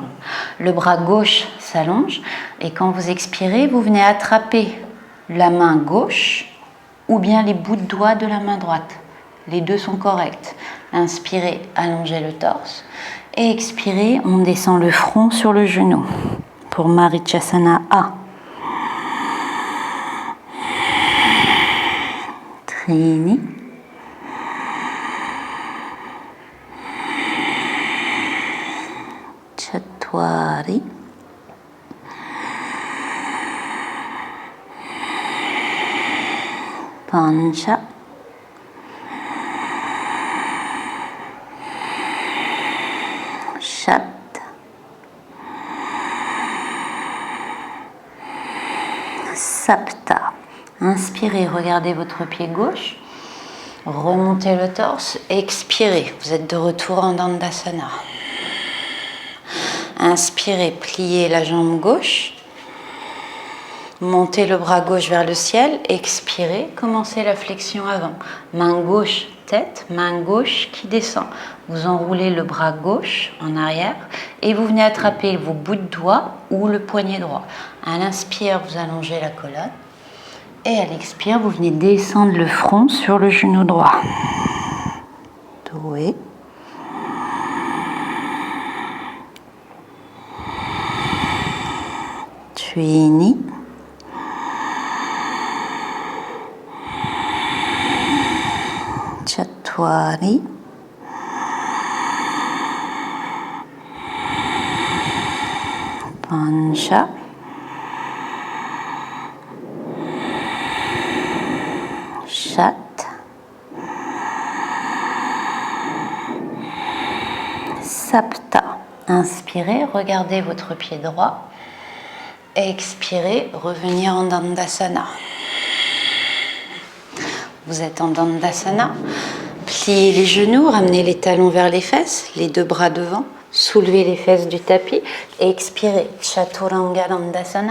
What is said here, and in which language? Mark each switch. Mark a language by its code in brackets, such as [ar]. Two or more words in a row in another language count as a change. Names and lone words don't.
[fr] Le bras gauche s'allonge et quand vous expirez, vous venez attraper la main gauche ou bien les bouts de doigts de la main droite. Les deux sont corrects. Inspirez, allongez le torse. Et expirez, on descend le front sur le genou. Pour Marichyasana A. Trini. Chatwari. Pancha. Shat. Sapta. Inspirez, regardez votre pied gauche. Remontez le torse. Expirez. Vous êtes de retour en Dandasana. Inspirez, pliez la jambe gauche. Montez le bras gauche vers le ciel. Expirez, commencez la flexion avant. Main gauche, tête, main gauche qui descend. Vous enroulez le bras gauche en arrière et vous venez attraper vos bouts de doigts ou le poignet droit. À l'inspire, vous allongez la colonne. Et à l'expire, vous venez descendre le front sur le genou droit. Doué. Trini. Chatwari. Pancha. Shat. Sapta. Inspirez, regardez votre pied droit. Expirez, revenir en Dandasana. Vous êtes en Dandasana. Pliez les genoux, ramenez les talons vers les fesses, les deux bras devant. Soulevez les fesses du tapis. Expirez, Chaturanga Dandasana.